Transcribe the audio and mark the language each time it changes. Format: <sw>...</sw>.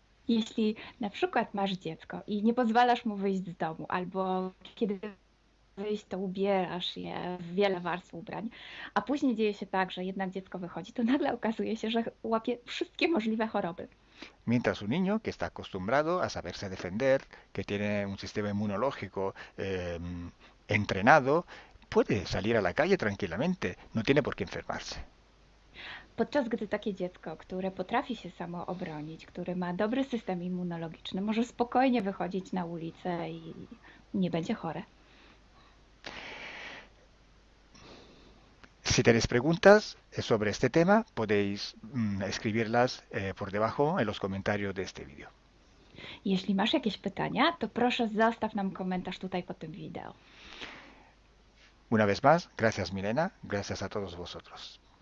<pl>Jeśli na przykład masz dziecko i nie pozwalasz mu wyjść z domu, albo kiedy wyjść, to ubierasz je w wiele warstw ubrań, a później dzieje się tak, że jednak dziecko wychodzi, to nagle okazuje się, że łapie wszystkie możliwe choroby.</pl> <es>Mientras un niño que está acostumbrado a saberse defender, que tiene un sistema inmunológico entrenado, puede salir a la calle tranquilamente, no tiene por qué enfermarse.</es> <pl>Podczas gdy takie dziecko, które potrafi się samo obronić, które ma dobry system immunologiczny, może spokojnie wychodzić na ulicę i nie będzie chore.</pl> <es>Si tenéis preguntas sobre este tema, podéis escribirlas por debajo en los comentarios de este vídeo.</es> <pl>Jeśli masz jakieś pytania, to proszę zostaw nam komentarz tutaj pod tym wideo.</pl> <es>Una vez más, gracias Milena, gracias a todos vosotros.</es>